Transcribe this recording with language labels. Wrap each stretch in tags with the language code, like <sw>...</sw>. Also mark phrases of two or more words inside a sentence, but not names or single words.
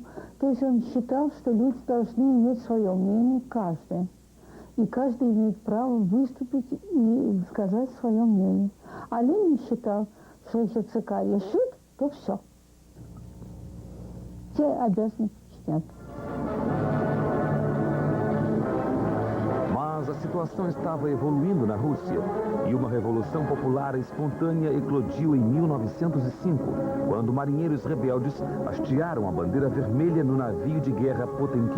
<ru>То есть он считал, что люди должны иметь свое мнение, каждый. И каждый имеет право выступить и сказать свое мнение. А Ленин считал, что если ЦК решит, то все. Те обязаны подчиняться.</ru> <pt>Mas a situação estava evoluindo na Rússia e uma revolução popular espontânea eclodiu em 1905, quando marinheiros rebeldes hastearam a bandeira vermelha no navio de guerra Potemkin.</pt>